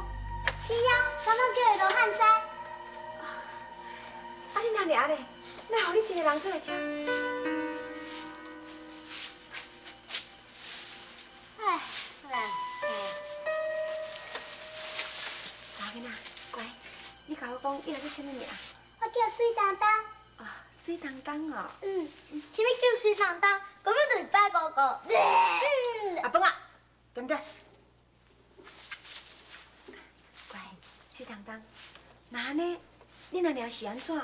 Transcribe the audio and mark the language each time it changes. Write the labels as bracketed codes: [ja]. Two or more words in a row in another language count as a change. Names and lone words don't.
[nan] 是啊，刚刚叫伊罗汉山。啊，你阿娘呢？那互你一个人出来吃？哎，查囡仔，乖，你甲我讲，你叫什么名？我叫水当当。啊，水当当哦。什么叫水当当？根本就是白狗狗。阿芬啊，等等。乖，水当当，那安尼，你阿娘是安怎？